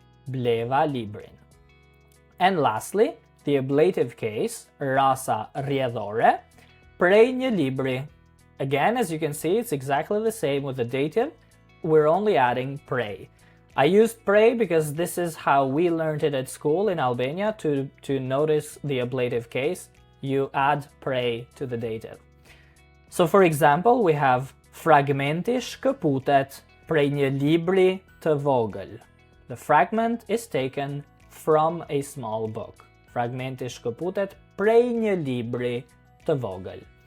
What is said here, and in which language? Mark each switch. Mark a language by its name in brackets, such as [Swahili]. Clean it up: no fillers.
[Albanian] Bleva librin. [English] And lastly, the ablative case, [Albanian] rasa rrjedhore, prej një libri. [English] Again, as you can see, it's exactly the same with the dative. We're only adding prej. I used pray because this is how we learned it at school in Albania to notice the ablative case. You add pray to the dative. So for example, we have [Albanian] fragmenti shkëputet prej një libri të vogël. [English] The fragment is taken from a small book. [Albanian] Fragmenti shkëputet prej një libri të vogël.